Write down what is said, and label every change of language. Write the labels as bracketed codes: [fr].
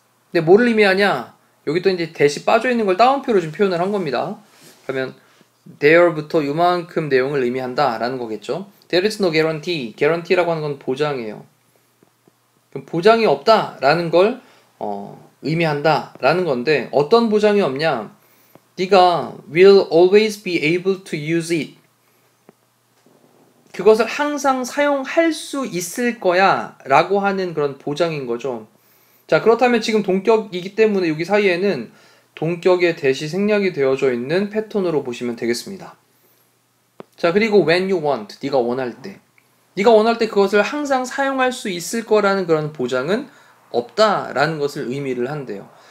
[ko] 근데 뭐를 의미하냐? 여기 또 이제 that이 빠져 있는 걸 따옴표로 좀 표현을 한 겁니다. 그러면 there부터 요만큼 내용을 의미한다 라는 거겠죠. [en] There is no guarantee. [ko] guarantee라고 하는 건 보장이에요. 그럼 보장이 없다 라는 걸 의미한다 라는 건데, 어떤 보장이 없냐? 네가 [en] will always be able to use it. [ko] 그것을 항상 사용할 수 있을 거야 라고 하는 그런 보장인 거죠. 자, 그렇다면 지금 동격이기 때문에 여기 사이에는 동격의 that이 생략이 되어져 있는 패턴으로 보시면 되겠습니다. 자, 그리고 [en] when you want, [ko] 네가 원할 때, 네가 원할 때 그것을 항상 사용할 수 있을 거라는 그런 보장은 없다라는 것을 의미를 한대요.